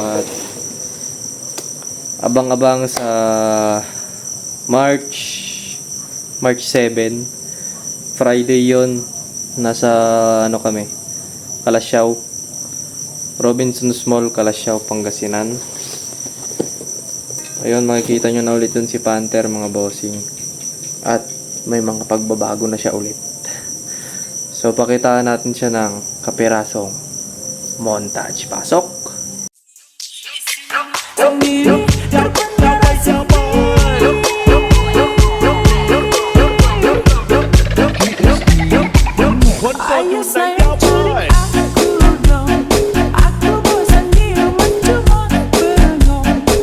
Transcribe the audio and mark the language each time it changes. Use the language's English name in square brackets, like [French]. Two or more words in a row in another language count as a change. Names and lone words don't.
[Filipino] At abang-abang sa March 7 Friday yon, nasa ano kami, Kalasyaw, Robinsons Mall, Kalasyaw, Pangasinan. Ayun, makikita nyo na ulit dun si Panther mga bossing, at may mga pagbabago na siya ulit. So pakitaan natin siya ng kapirasong montage. Pasok! [Indonesian] Ayo sayang culik aku dong. Aku bosan diam cuma bengong.